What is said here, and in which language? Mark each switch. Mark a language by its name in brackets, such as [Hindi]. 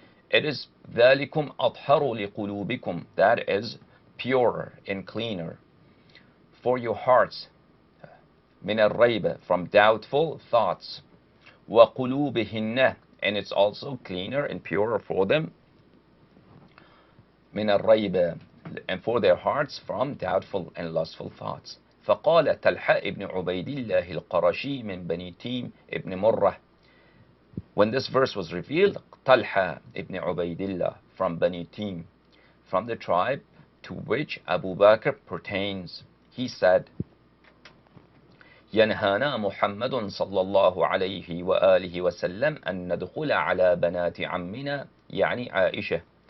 [English] It is [Arabic] ذَلِكُمْ أَطْهَرُ لِقُلُوبِكُمْ, [English] that is purer and cleaner for your hearts, [Arabic] مِنَ الرَّيْبَ, [English] from doubtful thoughts, [Arabic] وَقُلُوبِهِنَّ, [English] and it's also cleaner and purer for them, [Arabic] مِنَ الرَّيْبَ, [English] and for their hearts from doubtful and lustful thoughts. [Arabic] فقال طلحة ابن عبيد الله القرشي من بني تيم ابن مرة. [English] When this verse was revealed, Talha ibn Ubaidillah from Bani Tim, from the tribe to which Abu Bakr pertains, he said, [Arabic] ينهانا محمد صلى الله عليه وآله وسلم أن ندخل على بنات عمنا يعني عائشة.